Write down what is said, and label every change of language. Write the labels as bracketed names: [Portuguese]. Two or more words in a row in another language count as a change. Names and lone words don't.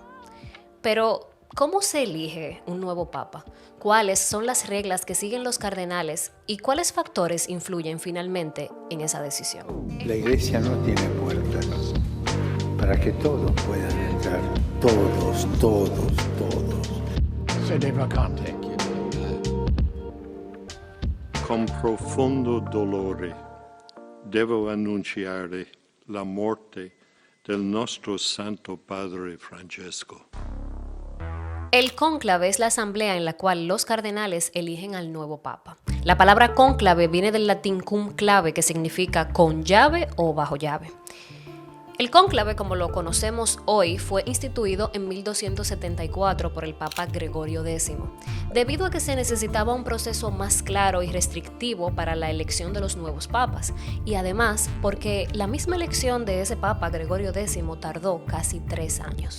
[Spanish] Pero, ¿cómo se elige un nuevo papa? ¿Cuáles son las reglas que siguen los cardenales y cuáles factores influyen finalmente en esa decisión? La iglesia no tiene puertas para que todos puedan entrar. Todos. [Latin] Sede vacante. [Italian] Con profondo dolore devo annunciare la morte del nostro Santo Padre Francesco. [Spanish] El cónclave es la asamblea en la cual los cardenales eligen al nuevo papa. La palabra cónclave viene del latín [Latin] cum clave, [Spanish] que significa con llave o bajo llave. El cónclave, como lo conocemos hoy, fue instituido en 1274 por el Papa Gregorio X, debido a que se necesitaba un proceso más claro y restrictivo para la elección de los nuevos papas, y además porque la misma elección de ese Papa Gregorio X tardó casi 3 años.